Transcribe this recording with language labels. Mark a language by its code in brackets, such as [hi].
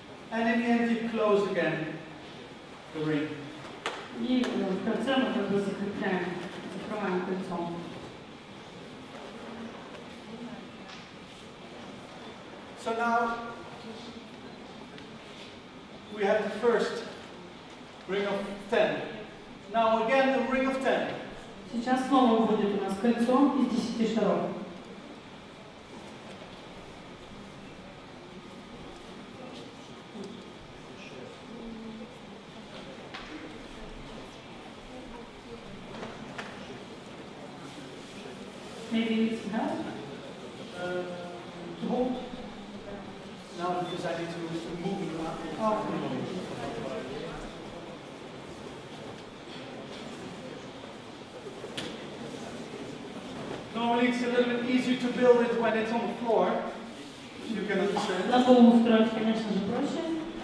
[en] And in the end, you close again the ring. [ru] И в конце мы как бы закрепляем, закрываем кольцом. [en] So now we have the first ring of 10. Now again the ring of 10. [ru] Сейчас снова будет у нас кольцо из 10 шаров. [en] Maybe it's enough to hold. Now because I need to move it around. Oh. Normally it's a little bit easier to build it when it's on the floor. You can understand. [ru] На полу устроить, конечно же, проще.